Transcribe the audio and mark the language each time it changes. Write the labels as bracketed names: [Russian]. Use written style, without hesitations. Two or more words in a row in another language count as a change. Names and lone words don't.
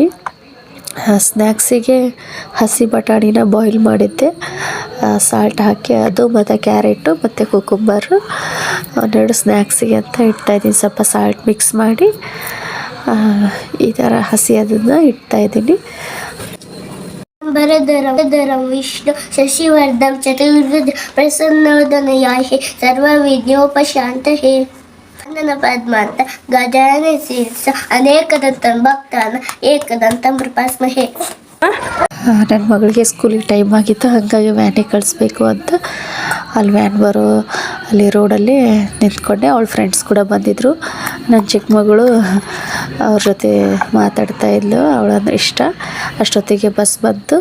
[Kannada] ಸ್ನ್ಯಾಕ್ಸಿಗೆ ಹಸಿ ಬಟಾಣಿನ ಬಾಯ್ಲ್ ಮಾಡಿದ್ದೆ, ಸಾಲ್ಟ್ ಹಾಕಿ ಅದು ಮತ್ತು ಕ್ಯಾರೆಟು ಮತ್ತು ಕುಕುಂಬರು ಒಂದೆರಡು ಸ್ನ್ಯಾಕ್ಸಿಗೆ ಅಂತ ಇಡ್ತಾಯಿದ್ದೀನಿ. ಸ್ವಲ್ಪ [English] salt mix [Kannada] ಮಾಡಿ ಈ ಥರ ಹಸಿ ಅದನ್ನು ಇಡ್ತಾಯಿದ್ದೀನಿ. [Sanskrit] वरदरं विष्णु शशिवर्धन चतुर्भुज प्रसन्नवदनयाहि सर्वविघ्नोपशान्तये वन्दन पद्मान्त गजानन शीर्ष अनेकदन्तं भक्तानां एकदन्तं प्रपस्महे. [Kannada] ನನ್ನ ಮಗಳಿಗೆ ಸ್ಕೂಲಿಗೆ ಟೈಮ್ ಆಗಿತ್ತು, ಹಾಗಾಗಿ ವ್ಯಾನಿಗೆ ಕಳಿಸ್ಬೇಕು ಅಂತ ಅಲ್ಲಿ ವ್ಯಾನ್ ಬರೋ ಅಲ್ಲಿ ರೋಡಲ್ಲಿ ನಿಂತ್ಕೊಂಡೆ. ಅವಳ ಫ್ರೆಂಡ್ಸ್ ಕೂಡ ಬಂದಿದ್ದರು. ನನ್ನ ಚಿಕ್ಕ ಮಗಳು ಅವ್ರ ಜೊತೆ ಮಾತಾಡ್ತಾ ಇದ್ಲು, ಅವಳಂದ್ರೆ ಇಷ್ಟ. ಅಷ್ಟೊತ್ತಿಗೆ ಬಸ್ ಬಂತು.